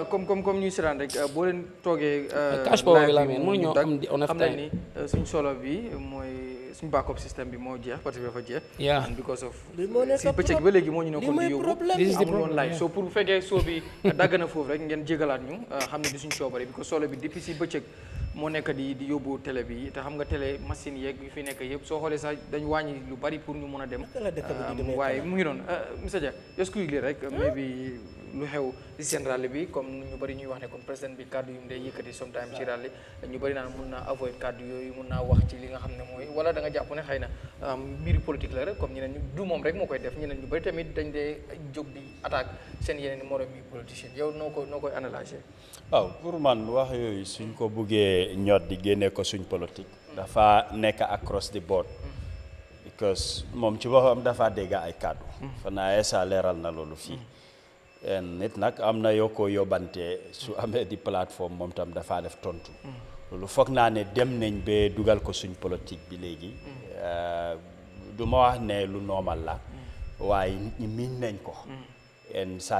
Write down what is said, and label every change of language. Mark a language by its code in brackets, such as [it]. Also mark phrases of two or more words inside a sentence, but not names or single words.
[wo] comme ñuy siraan rek boo leen toogee [en] cash power [wo] bi la meen mënuñoo am on xam nañ ni suñ solo bi mooy suñ backup système bi moo jeex [fr] parce que [wo] dafa jeex [en] and because of [wo] si bëccëg ba léegi moo ñu nekkoon di yóbbu amul woon live so pour bu fekkee soo bi dagg na foofu rek ngeen jégalaat ñu xam ne di suñ coobare bi because solo bi depuis si bëccëg moo nekk di yóbbu télé bi te xam nga télé machine yeeg yu fi nekk yëpp soo xoolee sax dañu wàññi lu bari pour ñu mën a dem waaye mu ngi noonu monsieur Dia [en] just quickly [wo] rek maybe lu xew si seen rallye bi comme ñu bari ñuy wax ne [fr] comme président [wo] bi kàddu yu mu day yëkkati sometime ci rallye ñu bari naan mun naa avoid kàddu yooyu mun naa wax ci li nga xam ne mooy wala da nga jàpp ne xëy na mbiri politique la rek comme ñeneen ñu du moom rek moo koy def ñeneen ñu bari tamit dañ dee jóg di attaque seen yeneen morom yi politicien yow noo koy analyser waaw pour man wax yooyu suñ ko buggee ñot di génne ko suñ politique dafa nekk [en] across the board [wo] because moom ci boppam dafa dégg ay kàddu fa naa esa leeral na loolu fii nit nag am na yoo ko yóbbante su amee di plateforme moom tam dafa def tontu loolu foog naa ne dem nañ ba dugal ko suñ politique bi léegi du ma wax ne lu normal la waaye nit ñi miin nañ ko en saa